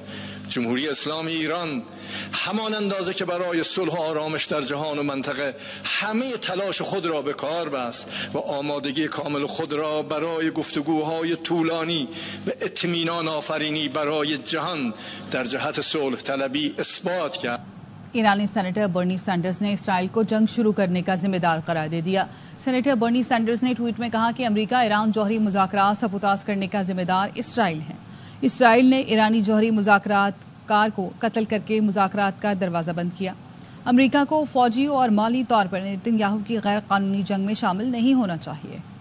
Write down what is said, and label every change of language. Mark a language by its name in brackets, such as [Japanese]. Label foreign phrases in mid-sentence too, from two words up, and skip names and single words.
[Persian] جمهوری اسلامی ایران همان اندازه که برای صلح و آرامش در جهان و منطقه همه تلاش خود را به کار بست و آمادگی کامل خود را برای گفتگوهای طولانی و اطمینان آفرینی برای جهان در جهت صلح طلبی اثبات کرد. [Urdu] ایرانی سینیٹر برنی سینڈرز نے اسرائیل کو جنگ شروع کرنے کا ذمہ دار قرار دے دیا. سینیٹر برنی سینڈرز نے ٹویٹ میں کہا کہ امریکہ ایران جوہری مذاکرات سبوتاژ کرنے کا ذمہ دار اسرائیل ہے. اسرائیل نے ایرانی جوہری مذاکرات کار کو قتل کر کے مذاکرات کا دروازہ بند کیا. امریکہ کو فوجی اور مالی طور پر نتن یاہو کی غیر قانونی جنگ میں شامل نہیں ہونا چاہیے.